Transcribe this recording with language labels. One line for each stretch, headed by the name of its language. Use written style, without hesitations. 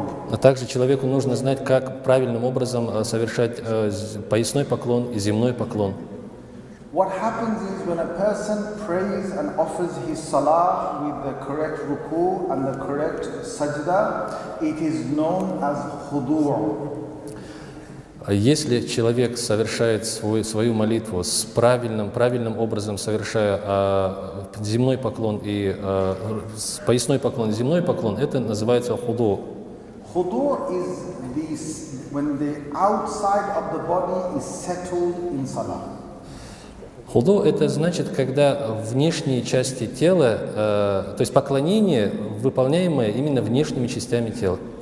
Russian: А также человеку нужно знать, как правильным образом совершать поясной поклон и земной поклон.
English: What happens is when a person prays and offers his salah with the correct ruku and the correct sajda, it is known as khudu'.
Russian: Если человек совершает свою молитву с правильным образом, совершая земной поклон и поясной поклон, земной поклон, это называется худу.
English: Худу is when the outside of the body is settled in salah.
Russian: Худу это значит, когда внешние части тела, то есть поклонение, выполняемое именно внешними частями тела.